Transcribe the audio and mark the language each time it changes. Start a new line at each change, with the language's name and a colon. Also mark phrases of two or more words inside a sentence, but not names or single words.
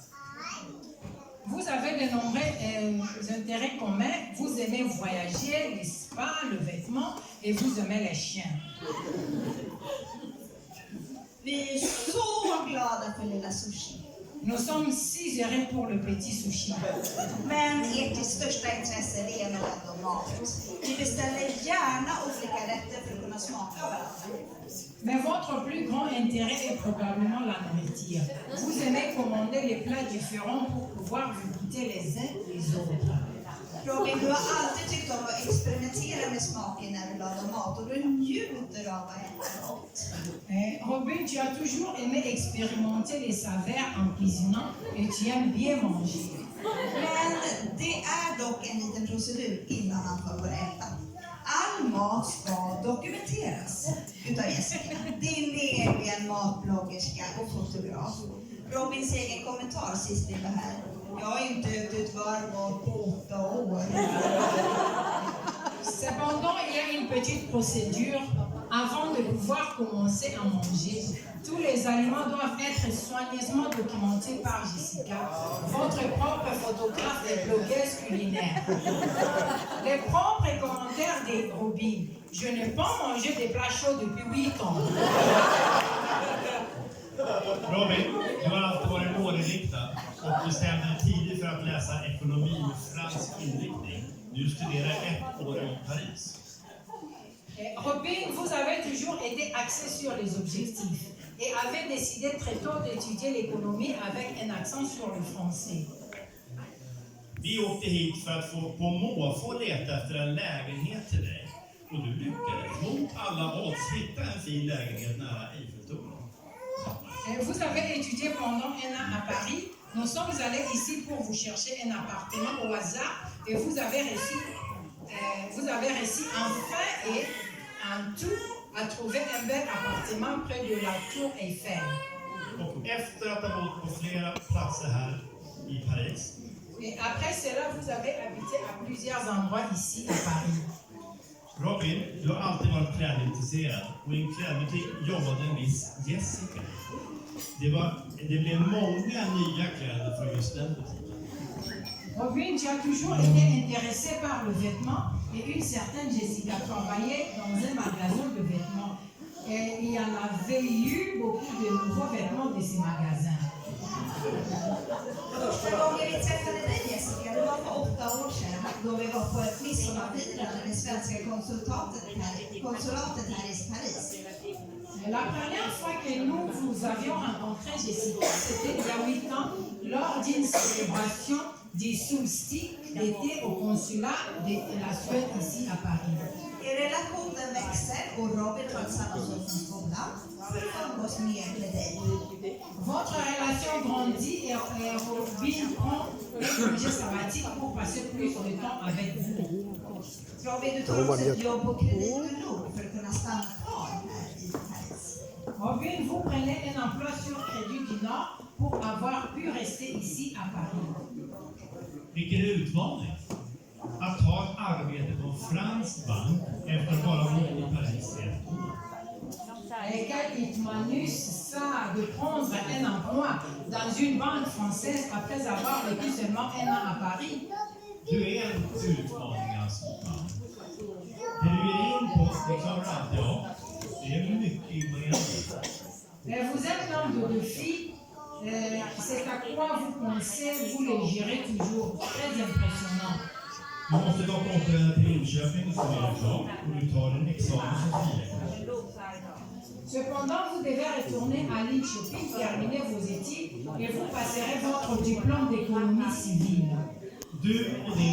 French: Vous avez de nombreux intérêts communs. Vous aimez voyager, les spas, le vêtement et vous aimez les chiens.
Swedish: Vi är så glada för lilla sushi.
French: Nous sommes si heureux pour le petit sushi.
Swedish: Men ert största intresse det är nog ändå mat. Vi beställer gärna olika rätter för att kunna smaka varandra.
French: Mais votre plus grand intérêt est probablement la nourriture. Vous aimez commander les plats différents pour pouvoir vous goûter les uns les autres.
Swedish: Robin, du har alltid tyckt om att experimentera med smaken när du lagar mat och du njuter av att äta gott.
French: Robin, tu as toujours aimé expérimenter les saveurs en cuisinant et tu aimes bien manger.
Swedish: Men det är dock en liten procedur innan man får börja äta. All mat ska dokumenteras utav Jessica, din egen matbloggerska och fotograf. Robins egen kommentar sist vi var här. Jag har inte ut varv på 8 år.
French: Cependant, il y a une petite procédure avant de pouvoir commencer à manger. Tous les aliments doivent être soigneusement documentés par Jessica, votre propre photographe et blogueuse culinaire. Les propres commentaires de Robin. Je n'ai pas mangé des plats chauds depuis 8 ans.
Swedish: Robin, du har alltid varit målinriktad och bestämde dig tidigt för att läsa ekonomi med fransk inriktning. Du studerar 1 år i Paris.
French: Robin, vous avez toujours été axé sur les objectifs et avez décidé très tôt d'étudier l'économie avec un accent sur le français.
Swedish: Vi åkte hit för att på måfå leta efter en lägenhet till dig. Och du lyckades mot alla odds hitta en fin lägenhet nära Eiffeltornet.
French: Vous avez étudié pendant 1 an à Paris. Nous sommes allés ici pour vous chercher un appartement au hasard et vous avez réussi enfin et en tout à trouver un bel appartement près de la tour Eiffel.
Swedish: Och efter att ha bott på flera platser här i Paris.
French: Et après cela, vous avez habité à plusieurs endroits ici à Paris.
Swedish: Robin, du har alltid varit klädintresserad och i en klädbutik jobbade en viss Jessica. Det blev många nya kläder från just den butiken.
French: Robin, tu as toujours été intéressé par le vêtement et une certaine Jessica travaillait dans un magasin de vêtements. Et il y en avait eu beaucoup de nouveaux vêtements de ces magasins.
Swedish: Första gången vi träffade dig Jessica, det var för 8 år sedan då vi var på ett midsommarfirande med svenska konsulatet här i Paris.
French: La première fois que nous avions rencontré Jessica, c'était il y a 8 ans, lors d'une célébration du solstice d'été au consulat de la Suède ici à Paris.
Swedish: Relationen växer och Robin tar ett sabbatsår från skolan för att umgås mer med dig.
French: Votre relation grandit et Robin prend un projet sabbatique pour passer plus de temps avec vous.
Swedish: Robin, du tar också ett jobb på Kredit du Nord för att kunna stanna kvar här i Paris.
French: Robin, vous prenez un emploi sur Crédit du Nord pour avoir pu rester ici à Paris.
Swedish: Vilken utmaning! Att ta ett arbete på en fransk bank efter att bara bo i Paris i 1 år.
French: Et quel hitmanus ça de prendre un emploi dans une banque française après avoir vécu seulement 1 an à Paris.
Swedish: Du är en utmaning alltså. Det du är in på, det klarar alltid av. Det är mycket imponerande.
French: Vous êtes l'homme de défi. C'est à quoi vous pensez, vous le gérez toujours. Très impressionnant.
Swedish: Du måste dock återvända till Linköping och studera klart och du tar en examen som 4.
French: Cependant, vous devez retourner à Linköping, terminer vos études et vous passerez votre diplôme d'économie civile.
Swedish: Du och din